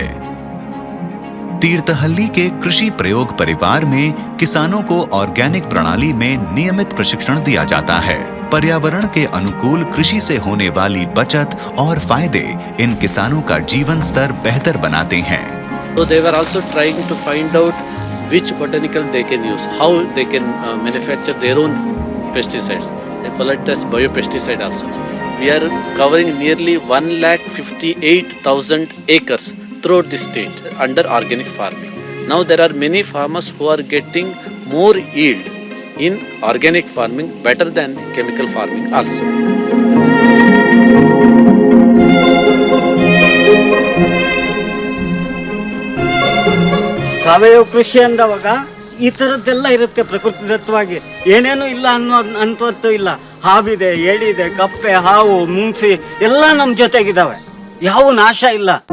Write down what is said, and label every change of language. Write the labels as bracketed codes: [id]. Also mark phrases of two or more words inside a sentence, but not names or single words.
[hi] तीर्थहल्ली के कृषि प्रयोग परिवार में किसानों को ऑर्गेनिक प्रणाली में नियमित प्रशिक्षण दिया जाता है। पर्यावरण के अनुकूल कृषि से होने वाली बचत और फायदे इन किसानों का जीवन स्तर बेहतर बनाते हैं। [en] So they were also trying to find out which botanical they can use, how they can manufacture their own pesticides. They call it as biopesticide also. We are covering nearly 1,58,000 acres throughout the state under organic farming. Now there are many farmers who are getting more yield in organic farming better than chemical farming also. [kn] ಸಾವಯವ ಕೃಷಿ ಅಂದವಾಗ ಈ ಥರದ್ದೆಲ್ಲ ಇರುತ್ತೆ ಪ್ರಕೃತಿದತ್ತವಾಗಿ, ಏನೇನು ಇಲ್ಲ ಅನ್ನುವಂಥದ್ದು ಇಲ್ಲ. ಹಾವಿದೆ, ಏಡಿದೆ, ಕಪ್ಪೆ, ಹಾವು, ಮುಂಗ್ಸಿ ಎಲ್ಲ ನಮ್ಮ ಜೊತೆಗಿದ್ದಾವೆ, ಯಾವ ನಾಶ ಇಲ್ಲ.